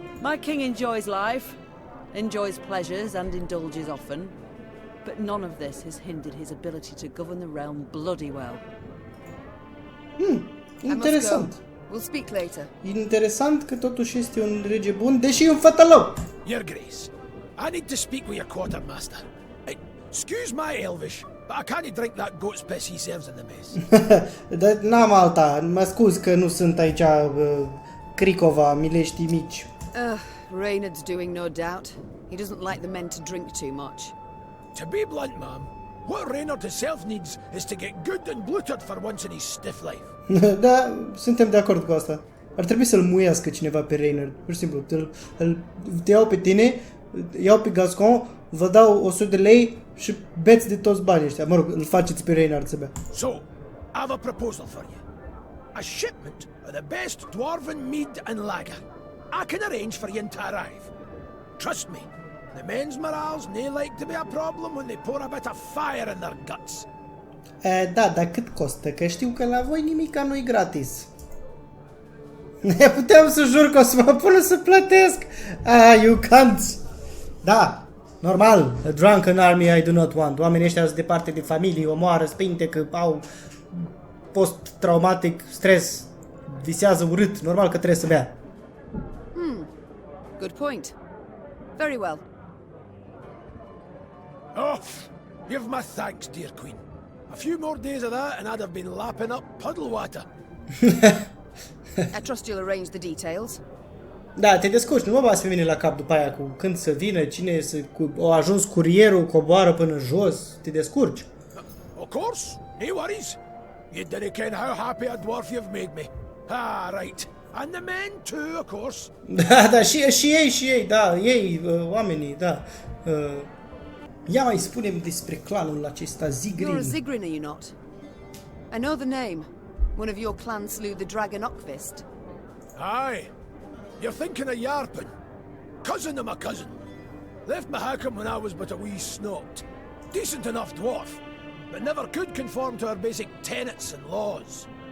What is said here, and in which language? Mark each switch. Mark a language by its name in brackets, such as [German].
[English] My king enjoys life, enjoys pleasures and indulges often, but none of this has hindered his ability to govern the realm bloody well. [Romanian] Interesant. [English] We'll speak later. [Romanian] Interesant că totuși este un rege bun, deși e un fătălău. [English] Your Grace, I need to speak with your quartermaster. Excuse my Elvish, but I can't drink that goat's piss he serves in the mess. [Romanian] Dar n-am alta, mă scuz că nu sunt aici Cricova, mileștii mici. [English] Reynard's doing no doubt. He doesn't like the men to drink too much. To be blunt, ma'am, what Reynard himself needs is to get good and bloated for once in his stiff life. [Romanian] Da, suntem de acord cu asta. Ar trebui să-l muiască cineva pe Reynard. Pur și simplu, te iau pe tine, iau pe Gascon, vă dau 100 de lei și beți de toți banii ăștia. Mă rog, îl faceți pe Reynard să bea. [English] So, I have a proposal for you. A shipment of the best dwarven mead and lager. I can arrange for you to arrive. Trust me, the men's morals nae like to be a problem when they pour a bit of fire in their guts. [Romanian] Da, dar cât costă? Că știu că la voi nimica nu-i gratis. Puteam să jur că o să mă pună să plătesc. [English] You can't. [Romanian] Da, normal. [English] A drunken army I do not want. [Romanian] Oamenii ăștia sunt departe de familie, omoară, spinte că au post-traumatic, stres, visează urât. Normal că trebuie să bea. [English] Good point. Very well. Oh, give my thanks, dear queen. A few more days of that and I'd have been lapping up puddle water. I trust you'll arrange the details. [Romanian] Da, te descurci, nu mă bați pe mine la cap după aia cu când să vină, cine să... O ajuns curierul, coboară până jos, te descurci. [English] Of course, no worries. You didn't ken how happy a dwarf you've made me. Right. And the men too, of course. [Romanian] Da, și ei, da, ei, oamenii, da. Ia mai spune-mi despre clanul acesta, Zigrin. [English] You're a Zigrin, are you not? I know the name. One of your clan slew the dragon Ockfist. Aye. You're thinking of Yarpen. Cousin of my cousin. Left Mahakam when I was but a wee snot. Decent enough dwarf, but never could conform to our basic tenets and laws.